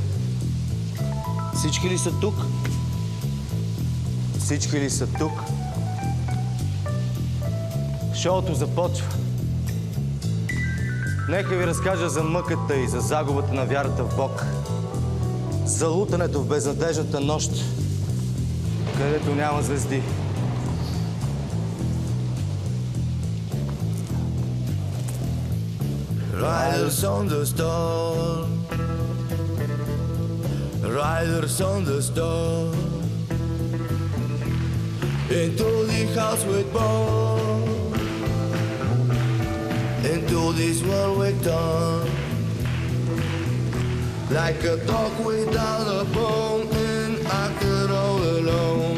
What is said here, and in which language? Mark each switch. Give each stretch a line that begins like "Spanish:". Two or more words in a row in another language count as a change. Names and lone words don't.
Bulgarian: Всички ли са тук? Всички ли са тук? Шоуто започва. Нека ви разкажа за мъката и за загубата на вярата в Бог. За лутането в безнадежната нощ, където няма звезди.
English: Riders on the storm, riders on the storm, into the house we're born, into this world we're torn, like a dog without a bone, and actor all alone.